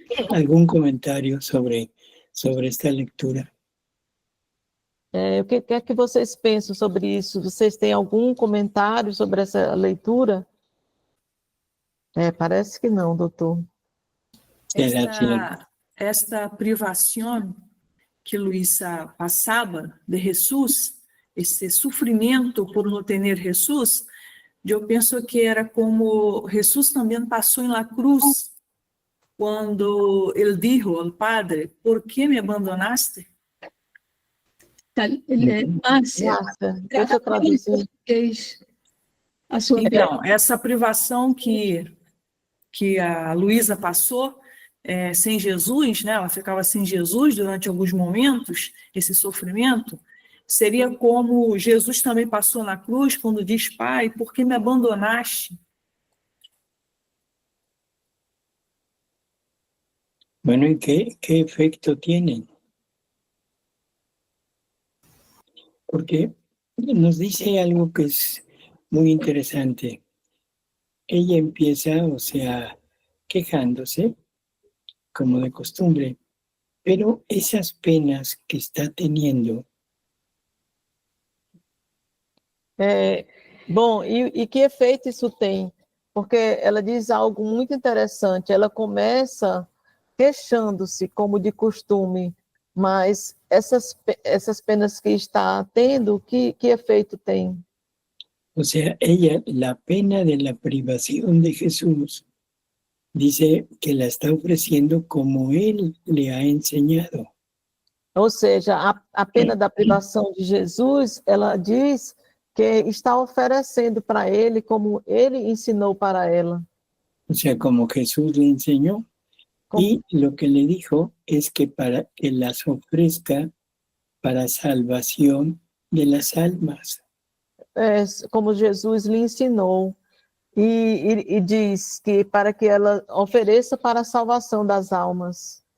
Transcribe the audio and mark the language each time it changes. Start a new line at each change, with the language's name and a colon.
Spanish: ¿Algún comentario sobre esta lectura?
Portuguese: O que é que vocês pensam sobre isso? Vocês têm algum comentário sobre essa leitura? Parece que não, doutor. Esta privação que Luisa passava de Jesus, esse sofrimento por não ter Jesus, eu penso que era como Jesus também passou na cruz, quando ele disse ao Padre: "Por que me abandonaste?" Márcia, deixa eu traduzir. Então, essa privação que a Luisa passou sem Jesus, né? Ela ficava sem Jesus durante alguns momentos, esse sofrimento, seria como Jesus também passou na cruz, quando diz: "Pai, por que me abandonaste?"
Spanish: Bueno, ¿y qué efecto tienen? Porque nos dice algo que es muy interesante. Ella empieza, o sea, quejándose, como de costumbre, pero esas penas que está teniendo.
Portuguese: Bom, e que efeito isso tem? Porque ela diz algo muito interessante. Ela começa queixando-se, como de costume, mas essas penas que está tendo, que efeito tem?
Spanish: O sea, ella, la pena de la privación de Jesús, dice que la está ofreciendo como Él le ha enseñado.
Portuguese: Ou seja, a pena da privação de Jesus, ela diz que está oferecendo para Ele como Ele ensinou para ela.
Spanish: O sea, como Jesús le enseñó. Y lo que le dijo es que para que las ofrezca para salvación de las almas.
Portuguese: Como Jesus lhe ensinou. E diz que para que ela ofereça para a salvação das almas.